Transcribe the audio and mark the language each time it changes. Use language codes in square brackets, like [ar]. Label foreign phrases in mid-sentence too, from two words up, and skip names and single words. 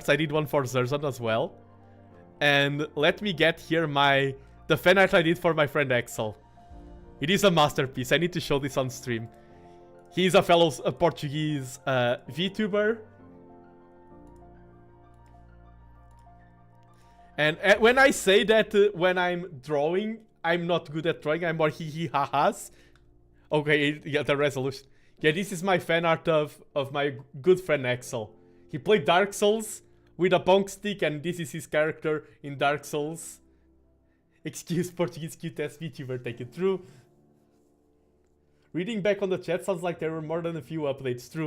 [en] I did one for Zerzan as well. And let me get here the fan art I did for my friend Axel. It is a masterpiece. I need to show this on stream. He's a fellow Portuguese VTuber. And when I say that when I'm drawing, I'm not good at drawing, I'm more hee-hee-ha-has. Okay, yeah, the resolution. Yeah, this is my fan art of my good friend Axel. He played Dark Souls with a bonk stick, and this is his character in Dark Souls. Excuse Portuguese cute ass VTuber, take it through. Reading back on the chat sounds like there were more than a few updates, true.